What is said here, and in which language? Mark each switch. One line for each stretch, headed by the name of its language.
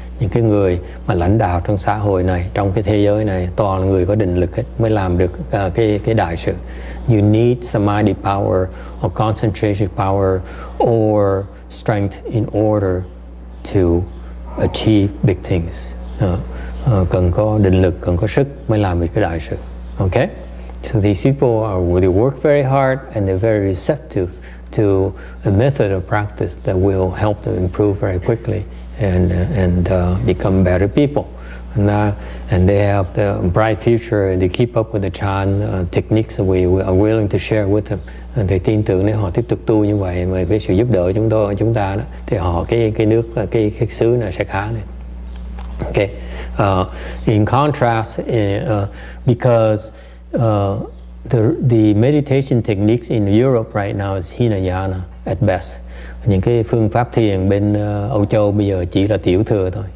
Vietnamese: Những cái người mà lãnh đạo trong xã hội này, trong cái thế giới này, toàn là người có định lực hết mới làm được cái đại sự.
English: You need samadhi power or concentration power or strength in order to achieve big things.
Vietnamese: Cần có định lực, cần có sức mới làm được cái đại sự.
English: Okay? So these people they work very hard and they're very receptive to a method of practice that will help them improve very quickly and become better people. And they have the bright future and they keep up with the Chan techniques that we are willing to share with them.
Vietnamese: Thì tin tưởng nếu họ tiếp tục tu như vậy mà với sự giúp đỡ chúng ta đó, thì họ cái nước cái xứ này sẽ khá lên.
English: Okay. In contrast, because the meditation techniques in Europe right now is Hinayana at best.
Vietnamese: Những cái phương pháp thiền bên Âu Châu bây giờ chỉ là tiểu thừa thôi.